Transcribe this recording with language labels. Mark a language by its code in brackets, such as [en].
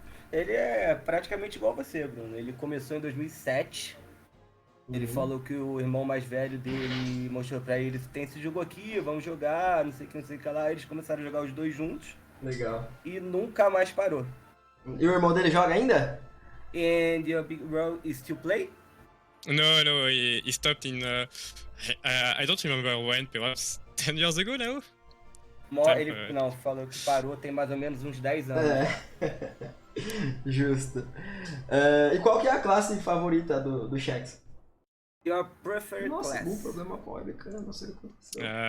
[pt] Ele é praticamente igual a você, Bruno. Ele começou em 2007. Ele falou que o irmão mais velho dele mostrou pra ele: tem esse jogo aqui, vamos jogar, não sei o que lá. Eles começaram a jogar os dois juntos. Legal. E nunca mais parou. E o irmão dele joga ainda? [en] And your big bro is still play? No, he stopped in. I don't remember when, perhaps 10 years ago now. [pt] Ele não, falou que parou tem mais ou menos uns 10 anos. Justo. E qual que é a classe favorita do Shax? [en] Your preferred [pt] Nossa, [en] class. [pt] algum problema público, não sei o que aconteceu.